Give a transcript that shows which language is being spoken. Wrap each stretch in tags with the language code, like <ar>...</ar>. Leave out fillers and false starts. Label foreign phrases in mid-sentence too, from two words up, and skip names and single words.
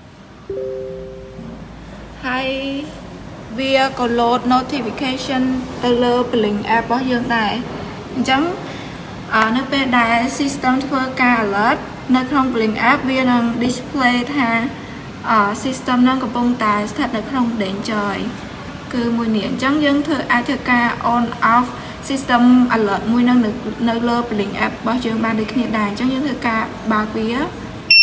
<km>ហើយវាក៏</km> <en>load notification</en> <km>ទៅលើ Blink app របស់យើងដែរអញ្ចឹងនៅពេលដែល system ធ្វើការ alert នៅក្នុង Blink app វានឹង display ថា system នឹងកំពុងតែស្ថិតនៅក្នុង danger គឺមួយនេះអញ្ចឹងយើងអាចធ្វើការ</km> <en>on off system alert</en> <km>មួយនឹងនៅលើ Blink app របស់យើងបានដូចគ្នាដែរអញ្ចឹងយើងធ្វើការបើកវា</km>